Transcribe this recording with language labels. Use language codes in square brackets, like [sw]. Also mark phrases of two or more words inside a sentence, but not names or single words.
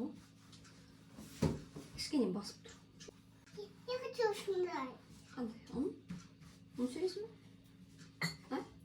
[kk] Кішкене басып тұр. [ru] Я хочу шундай. [kk] Қандай? Оны сөйлесің бе? А?